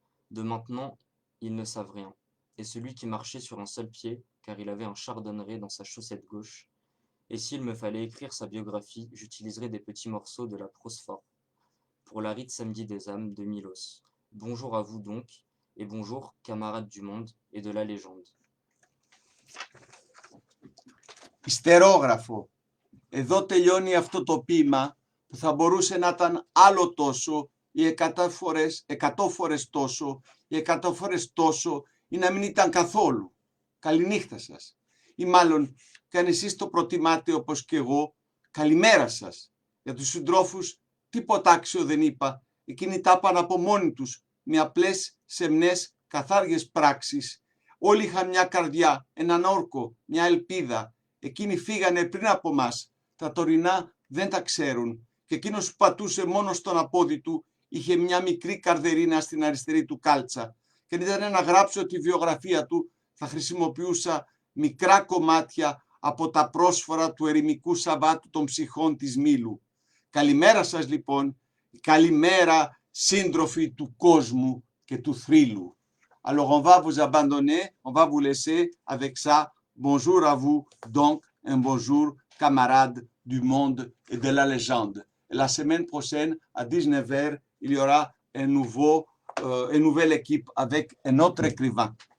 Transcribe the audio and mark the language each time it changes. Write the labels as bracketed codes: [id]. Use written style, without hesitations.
[fr] De maintenant, ils ne savent rien. Et celui qui marchait sur un seul pied, car il avait un chardonneret dans sa chaussette gauche, et s'il me fallait écrire sa biographie, j'utiliserais des petits morceaux de la Prosphore. Pour la rite samedi des âmes de Milos. Bonjour à vous donc, et bonjour, camarades du monde et de la légende. [el] Ιστερόγραφο. Εδώ τελειώνει αυτό το ποίημα που θα μπορούσε να ήταν άλλο τόσο ή 100 φορές τόσο ή 100 φορές τόσο ή να μην ήταν καθόλου. Καληνύχτα σας. Ή μάλλον, και αν εσείς το προτιμάτε όπως και εγώ, καλημέρα σας. Για τους συντρόφους τίποτα άξιο δεν είπα. Εκείνοι τα είπαν από μόνοι τους με απλές, σεμνές, καθάριες πράξεις. Όλοι είχαν μια καρδιά, έναν όρκο, μια ελπίδα. Εκείνοι φύγανε πριν από μας. Τα τωρινά δεν τα ξέρουν. Και εκείνος που πατούσε μόνο στον απόδι του είχε μια μικρή καρδερίνα στην αριστερή του κάλτσα. Και αν ήταν να γράψω τη βιογραφία του, θα χρησιμοποιούσα μικρά κομμάτια από τα πρόσφορα του ερημικού Σαββάτου των ψυχών της Μήλου. Καλημέρα σας λοιπόν, καλημέρα σύντροφοι του κόσμου και του θρύλου. [fr] Alors on va vous abandonner, on va vous laisser avec ça. Bonjour à vous, donc un bonjour camarades du monde et de la légende. Et la semaine prochaine, à 19h, il y aura une nouvelle équipe avec un autre écrivain.